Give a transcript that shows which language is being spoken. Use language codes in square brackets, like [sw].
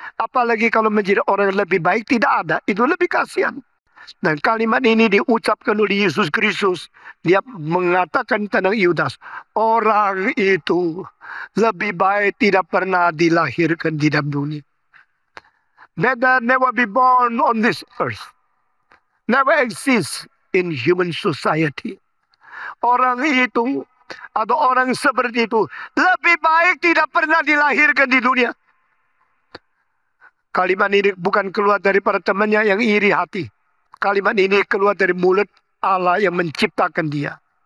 [id] Apalagi kalau menjadi orang yang lebih baik tidak ada. Itu lebih kasihan. Dan kalimat ini diucapkan oleh Yesus Kristus. Dia mengatakan tentang Yudas. Orang itu lebih baik tidak pernah dilahirkan di dalam dunia. [en] Better never be born on this earth. Never exist in human society. [id] Orang itu, atau orang seperti itu, lebih baik tidak pernah dilahirkan di dunia. Kalimat ini bukan keluar daripada temannya yang iri hati. Kalimat ini keluar dari mulut Allah yang menciptakan dia.